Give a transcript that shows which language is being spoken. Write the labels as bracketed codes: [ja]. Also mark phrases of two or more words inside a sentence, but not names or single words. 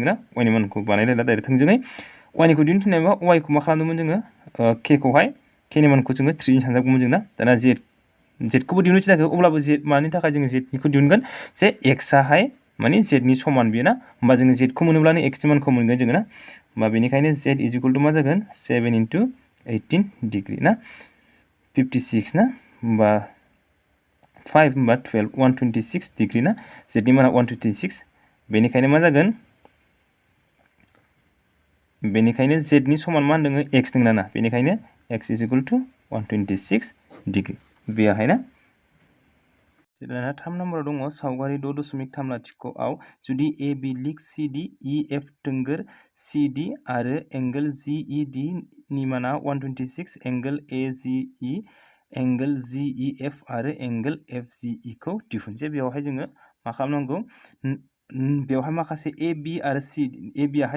[brx] ना y नि मानखौ बानायलायला डाइरेक्ट थोंजोङै y निखौ दिहुनफिननायबा y खौ मा खालामदोंमोन जोङो k खौहाय k नि मानखौ जोङो 3 जों सानजागौमोन जों ना दाना z खौबो दिहुननो थिनाखै अब्लाबो z मानि थाखाय जोङो z निखौ दिहुनगोन जे x आहाय माने z नि समान बेयो ना होमबा जोङो z खौ मोनोब्लानो x नि मानखौ मोनगोन जोङो ना होमबा बेनिखायनो [en] z is equal to [brx] मा जागोन 7 into 18 डिग्री ना 56 ना होमबा 5 होमबा 12 126 डिग्री ना z नि माना 126 बेनिखायनो मा जागोन बेनिखायनो z नि समान मा होनदों x नोंना ना बेनिखायनो [en] x is equal to [brx] 126 डिग्री बेयावहाय ना दाना 3 नम्बराव दङ सावगारि 6.3 आव जुदि AB लिग CD EF थोंगोर CD आरो एंगल GED नि माना 126 एंगल AGE एंगल GEF आरो एंगल FGE खौ दिहुन जे बेवहाय जोङो मा खालामनांगौ बेवहाय माखासे AB आरो CD AB आहाय